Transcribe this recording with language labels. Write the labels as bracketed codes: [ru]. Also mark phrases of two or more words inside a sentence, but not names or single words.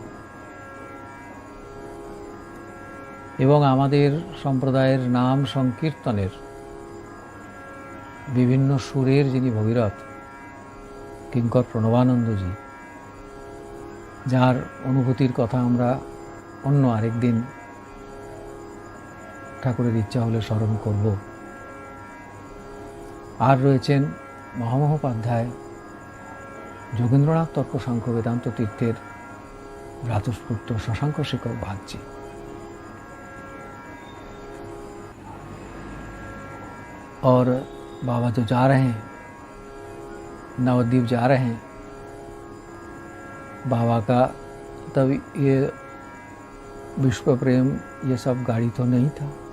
[bn] এবং আমাদের সম্প্রদায়ের নাম সংকীর্তনের বিভিন্ন সুরের যিনি ভগীরথ, কিঙ্কর প্রণবানন্দজি, যার অনুভূতির কথা আমরা অন্য আরেকদিন ঠাকুরের ইচ্ছা হলে স্মরণ করব। আর রয়েছেন মহামহোপাধ্যায় যোগেন্দ্রনাথ তর্ক সাংখ্য বেদান্ত তীর্থের ভ্রাতুষ্পুত্র শশাঙ্ক শেখর ভাগজী। [hi] और बाबा जो जा रहे हैं, नवद्वीप जा रहे हैं, बाबा का तब ये विश्व प्रेम ये सब गाड़ी तो नहीं था।